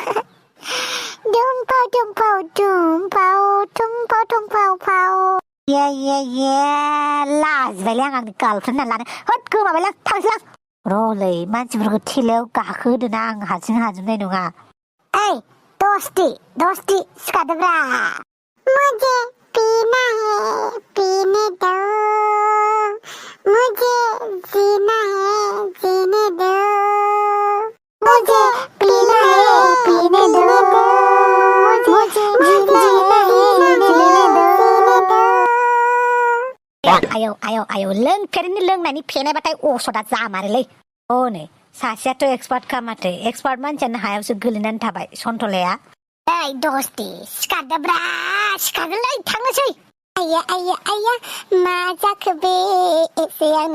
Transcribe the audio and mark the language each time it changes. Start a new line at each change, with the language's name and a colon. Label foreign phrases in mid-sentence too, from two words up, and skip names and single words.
Bodo: लाजिबायलै आंनि गार्लफ्रेन्ड होननानै लानो होद गोमाबायलां थांसैलां र'लै मानसिफोरखौ थेलायाव गाखोहोदोना आं हारसिं हाजोबनाय नङा ओइ दस्ति सिखारदोब्रा
Hindi: मुझे पीना है पीने दो मुझे जीना है जीने दो मुझे पीना है पीने दो मुझे जीना है जीने दो
Bodo: आयौ लोंफेरैनि लोंनायनि फेनायबाथाय असदा जामारोलै नै सासेयाथ' एक्सपार्टखा माथो एक्सपार्ट मानसियानो हायावसो गोलैनानै थाबाय सन्थलाया ओइ दस्ति सिखारदोब्रा सिखारगोनलै थांनोसै आया मा जाखो बे एसे आंनो